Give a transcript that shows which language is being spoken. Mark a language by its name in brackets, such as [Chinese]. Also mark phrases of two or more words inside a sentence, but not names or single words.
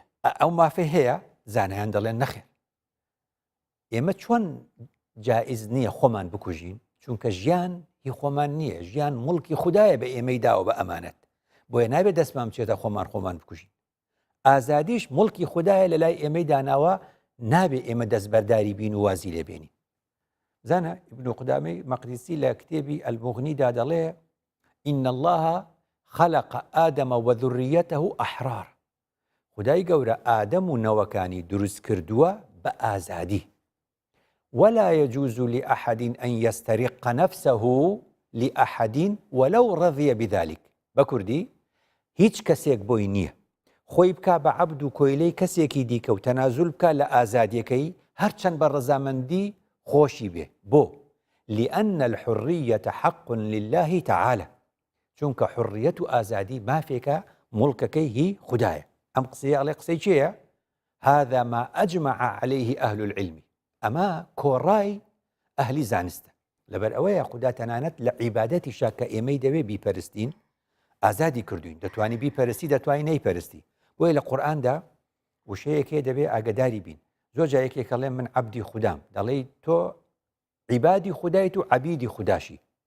[Central Kurdish] ئەو مافی هەیە زانایان دەڵێن نەخێر ئێمە چۆن جائز نییە خۆمان بکوژین چونکە ژیان هی خۆمان نییە ژیان مڵکی خوددایە بە ئێمەی داوە بە ئەمانەت بۆیە نابێت دەستمان بچێتە خۆمان بکوژین ئازادیش مڵکی خوددایە لە لای ئێمەی داناوە نابێ ئێمە دەستبەرداری بین و وازی لێ بێنین زانە ابن قدامەی مەقدیسی لە کتێبی المغنیدا دەڵێ [Arabic] إن الله خلق آدم وذريته أحرار [Central Kurdish] خدای گەورە ئادەم و نەوەکانی دروست کردووە بە ئازادی [Arabic] ولا يجوز لأحد أن يسترق نفسه لأحد ولو رضي بذلك [Central Kurdish] بكردي هیچ کەسێک بۆی نییە خۆی بکە بە عەبد و کۆیلەی کەسێکی دیکە و تەنازول بکە لە ئازادیەکەی هەرچەند بە ڕەزامەندی خۆشی بێ بۆ [Arabic] لأن الحرية حق لله تعالى [Central Kurdish] چونکە حڕیەت و ئازادی مافێکە مڵکەکەی هی خوددایە ئەم قسەی ئەڵێ قسەی چییە؟ [Arabic] هذا ما أجمع عليه أهل العلم [Central Kurdish] ئەمە کۆڕای ئەهلی زانستە لەبەر ئەوەیە خوددا تەنانەت لە عیبادەتی شاکە ئێمەی دەوێ بیپەرستین ئازادی کردوین دەتوانی بیپەرستی دەتوانی نەیپەرستی بۆیە لە قورئاندا وشەیەکێ دەبێ ئاگداری بین زۆر جایەکێک ئەڵێ من عەبدی خوددام دەڵێ تۆ عیبادی خوددایت و عەبیدی خودداشی